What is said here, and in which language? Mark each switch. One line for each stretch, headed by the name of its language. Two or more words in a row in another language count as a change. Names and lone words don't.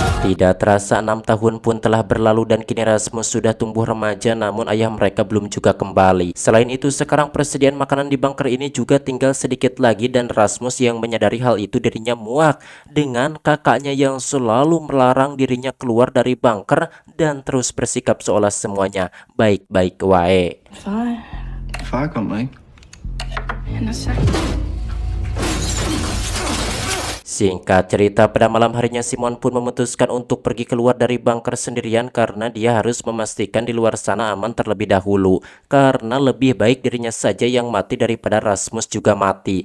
Indonesian: Tidak terasa 6 tahun pun telah berlalu dan kini Rasmus sudah tumbuh remaja, namun ayah mereka belum juga kembali. Selain itu, sekarang persediaan makanan di bunker ini juga tinggal sedikit lagi dan Rasmus yang menyadari hal itu dirinya muak dengan kakaknya yang selalu melarang dirinya keluar dari bunker dan terus bersikap seolah semuanya baik-baik wae.
Danish: Far kom ikke. Han har sagt,
Indonesian: Singkat cerita, pada malam harinya Simon pun memutuskan untuk pergi keluar dari bunker sendirian karena dia harus memastikan di luar sana aman terlebih dahulu. Karena lebih baik dirinya saja yang mati daripada Rasmus juga mati.